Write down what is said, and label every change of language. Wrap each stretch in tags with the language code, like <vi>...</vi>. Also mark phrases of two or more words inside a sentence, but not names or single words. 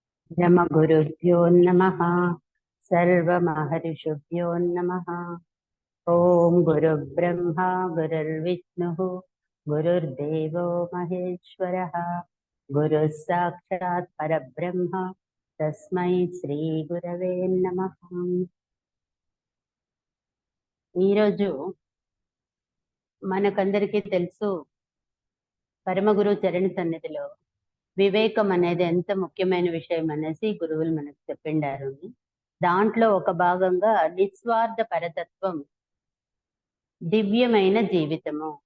<sa>ब्रह्मगुरुभ्यो नमः। सर्वमहर्षिभ्यो नमः। ॐ गुरुर्ब्रह्मा गुरुर्विष्णुः गुरुर्देवो महेश्वरः गुरुः साक्षात् परब्रह्म तस्मै श्रीगुरवे नमः।</sa> <te>ఈరోజు మనకందరికీ తెలుసు, పరమగురు చరణ సన్నిధిలో వివేకం అనేది ఎంత ముఖ్యమైన విషయం అనేసి గురువులు మనకు చెప్పిండారు. దాంట్లో ఒక భాగంగా నిస్వార్థ పరతత్వం, దివ్యమైన జీవితము.</te>